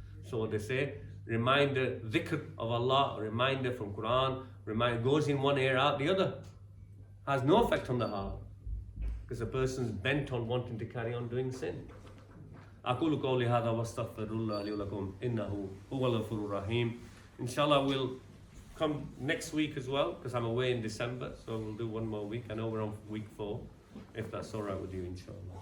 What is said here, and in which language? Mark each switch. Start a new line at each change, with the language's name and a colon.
English: So what they say, reminder, dhikr of Allah, reminder from Quran, reminder goes in one ear, out the other. Has no effect on the heart, because the person's bent on wanting to carry on doing sin.
Arabic: أقول قولي هذا واستغفر الله لي ولكم إنه هو الغفور الرحيم.
English: Inshallah, we'll come next week as well, because I'm away in December, so we'll do one more week. I know we're on week 4, if that's all right with you, inshallah.